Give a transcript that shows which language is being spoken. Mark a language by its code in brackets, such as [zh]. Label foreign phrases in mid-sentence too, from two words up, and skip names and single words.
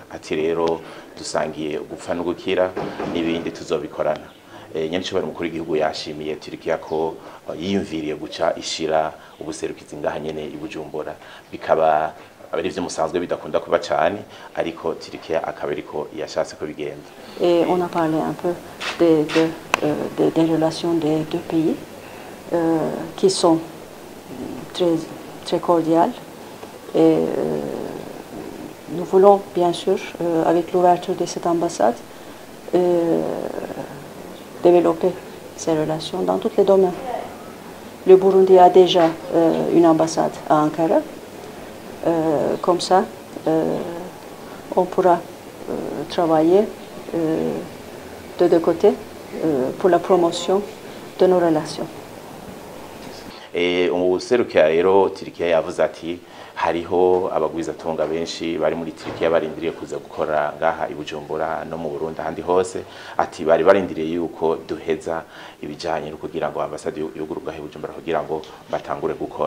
[rn] Ati rero dusangiye gupfa no gukira n'ibindi tuzobikorana. Nyenshobora umukuru w'igihugu yashimiye Turkiya ko yiyumviriye guca ishira ubuserukizi ngaha nyene i Bujumbura, bikaba abari vyo musanzwe bidakunda kuba cyane, ariko Turkiya akaba ariko yashatse ko bigenda. [fr] Et on a parlé un peu des relations des deux pays qui sont très cordiales, et nous voulons bien sûr avec l'ouverture de cette ambassade développer ces relations dans tous les domaines. Le Burundi a déjà une ambassade à Ankara. Comme ça, on pourra travailler de deux côtés pour la promotion de nos relations. [rn] Userukira rero Turkiya yavuze ati hariho abagwizatunga benshi bari muri Turkiya barindiriye kuza gukora ngaha i Bujumbura no mu Burundi handi hose, ati bari barindiriye yuko duheza ibijanye no kugira ngo ambassade yugururwa i Bujumbura kugira ngo batangure gukora.